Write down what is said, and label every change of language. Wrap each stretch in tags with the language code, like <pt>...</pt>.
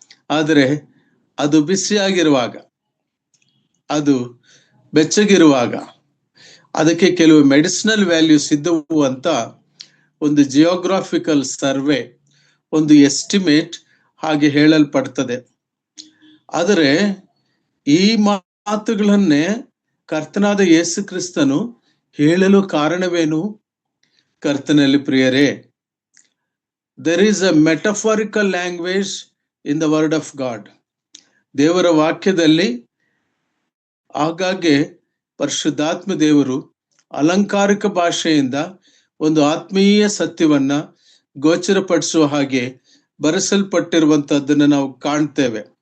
<kn>ಆದರೆ ಅದು ಬಿಸಿಯಾಗಿರುವಾಗ, ಅದು ಬೆಚ್ಚಗಿರುವಾಗ ಅದಕ್ಕೆ ಕೆಲವು ಮೆಡಿಸಿನಲ್ ವ್ಯಾಲ್ಯೂಸ್ ಇದ್ದವು ಅಂತ ಒಂದು ಜಿಯೋಗ್ರಾಫಿಕಲ್ ಸರ್ವೆ, ಒಂದು ಎಸ್ಟಿಮೇಟ್ ಹಾಗೆ ಹೇಳಲ್ಪಡ್ತದೆ. ಆದರೆ ಈ ಮಾತುಗಳನ್ನೇ ಕರ್ತನಾದ ಯೇಸು ಕ್ರಿಸ್ತನು ಹೇಳಲು ಕಾರಣವೇನು? ಕರ್ತನಲ್ಲಿ ಪ್ರಿಯರೇ,</kn> <en>there is a metaphorical language in the word of God.</en> <kn>ದೇವರ ವಾಕ್ಯದಲ್ಲಿ ಆಗಾಗ್ಗೆ ಪರಿಶುದ್ಧಾತ್ಮ ದೇವರು ಅಲಂಕಾರಿಕ ಭಾಷೆಯಿಂದ ಒಂದು ಆತ್ಮೀಯ ಸತ್ಯವನ್ನ ಗೋಚರಪಡಿಸುವ ಹಾಗೆ ಬರೆಸಲ್ಪಟ್ಟಿರುವಂತಹದ್ದನ್ನು ನಾವು ಕಾಣ್ತೇವೆ.</kn>